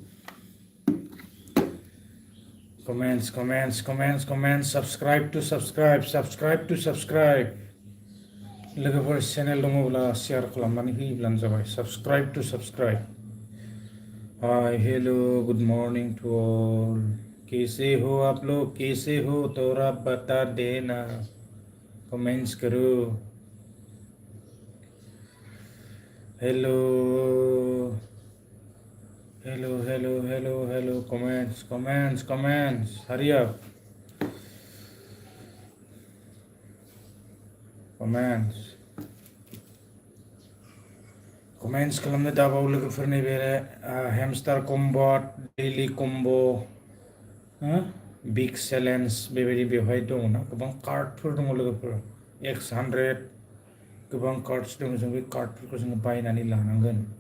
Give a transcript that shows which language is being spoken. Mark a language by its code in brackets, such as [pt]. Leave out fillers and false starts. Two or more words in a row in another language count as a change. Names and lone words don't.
[en] comments subscribe to subscribe. [brx] लोगोफोर चेनेल दङब्ला शेयार खालामनानै होयोब्लानो जाबाय। [en] subscribe to subscribe. hi hello good morning to all, [hi] कैसे हो आप लोग, कैसे हो, थोड़ा बता देना, कमेंट्स करो। [en] hello comments, hurry up, [brx] कमेंट्स खालामनो दाबाव लोगोफोर। नैबे हेमस्टार कम्बट, [en] daily combo, big challenge [brx] बेबायदि बेवहाय दङ ना, गोबां कार्डफोर दङ लोगोफोर, X100 गोबां कार्ड्स दङ। जों बे कार्डफोरखौ जोङो बायनानै लानांगोन।